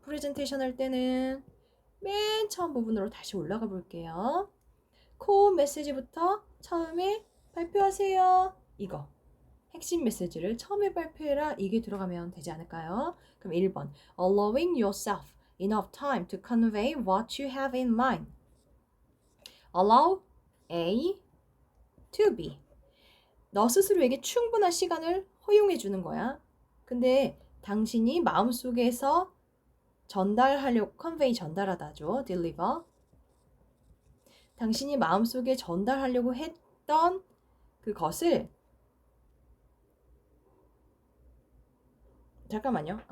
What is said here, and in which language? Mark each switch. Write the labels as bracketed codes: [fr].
[ko] 프레젠테이션 할 때는 맨 처음 부분으로 다시 올라가 볼게요. 코어 메시지부터 처음에 발표하세요. 이거. 핵심 메시지를 처음에 발표해라. 이게 들어가면 되지 않을까요? 그럼 1번. [en] Allowing yourself enough time to convey what you have in mind. Allow A to B. [ko] 너 스스로에게 충분한 시간을 허용해 주는 거야. 근데 당신이 마음속에서 전달하려고, convey 전달하다죠. [en] deliver. [ko] 당신이 마음속에 전달하려고 했던 그것을, 잠깐만요.